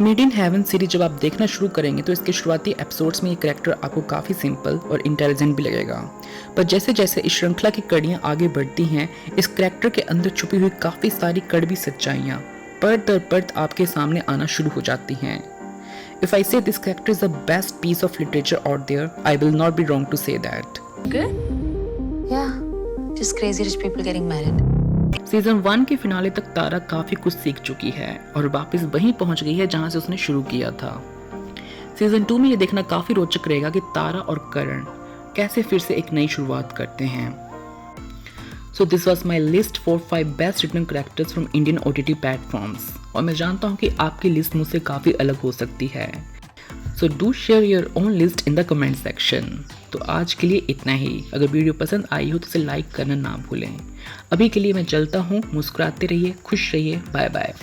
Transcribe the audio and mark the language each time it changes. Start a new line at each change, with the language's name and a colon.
Hindi: Made in heaven series जब आप देखना शुरू करेंगे तो इसके शुरुआती एपिसोड्स में ये कैरेक्टर आपको काफ़ी सिंपल और इंटेलिजेंट भी लगेगा, पर जैसे जैसे इस श्रृंखला की कड़ियाँ आगे बढ़ती हैं इस कैरेक्टर के अंदर छुपी हुई काफ़ी सारी कड़वी सच्चाइयाँ परत दर परत आपके सामने आना शुरू हो जाती हैं।
English: If I say this character is the best piece of literature out there, I will not be wrong to say that. Good? Yeah. Just crazy rich people getting married.
Hindi: Season 1 के फिनाले तक तारा काफी कुछ सीख चुकी है और वापस वहीं पहुंच गई है जहां से उसने शुरू किया था। सीजन 2 में ये देखना काफी रोचक रहेगा कि तारा और करण कैसे फिर से एक नई शुरुआत करते हैं।
English: So this was my list for 5 best written characters from Indian OTT platforms
Hindi: और मैं जानता हूँ कि आपकी लिस्ट मुझसे काफी अलग हो सकती है।
English: So do share your own list in the comment section.
Hindi: तो आज के लिए इतना ही। अगर वीडियो पसंद आई हो तो इसे लाइक करना ना भूलें। अभी के लिए मैं चलता हूँ। मुस्कुराते रहिए, खुश रहिए, बाय बाय।